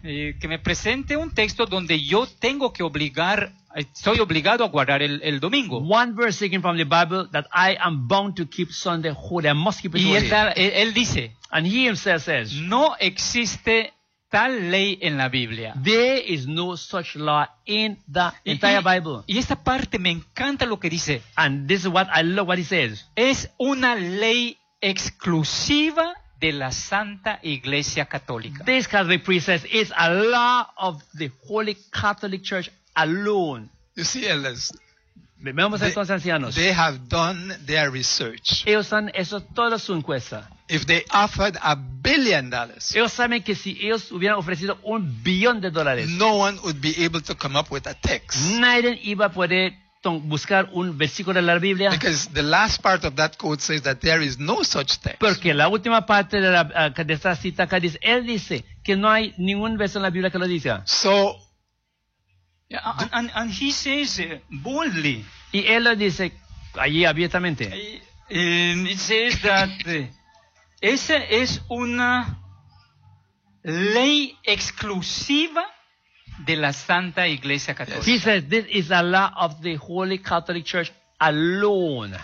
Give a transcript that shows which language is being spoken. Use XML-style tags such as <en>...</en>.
<es>que me presente un texto donde yo tengo que obligar, soy obligado a guardar el domingo.</es> <en>One verse taken from the Bible that I am bound to keep Sunday holy. I must keep it holy.</en> <es>Y esta, él dice.</es> <en>And he himself says,</en> <es>no existe tal ley en la Biblia.</es> <en>There is no such law in the entire Bible.</en> <es>Y esta parte me encanta lo que dice.</es> <en>And this is what I love what he says.</en> <es>Es una ley exclusiva de la Santa Iglesia Católica.</es> <en>This Catholic priest says it's a law of the Holy Catholic Church alone. You see, Ellis.</en> <es>Vemos estos ancianos.</es> <en>They have done their research.</en> <es>Ellos han hecho toda su encuesta.</es> <en>If they offered $1 billion,</en> <es>ellos saben que si ellos hubieran ofrecido $1 billion,</es> <en>no one would be able to come up with a text.</en> <es>Nadie iba a poder buscar un versículo de la Biblia.</es> <en>Because the last part of that quote says that there is no such text.</en> <es>Porque la última parte de esta cita acá dice, él dice que no hay ningún verso en la Biblia que lo diga.</es> <en>So, yeah, and he says boldly.</en> <es>Y él lo dice allí abiertamente.</es> <en>It says that.</en> <es>Esa es una ley exclusiva de la Santa Iglesia Católica.</es> <en>He says this is a law of the Holy Catholic Church alone.</en>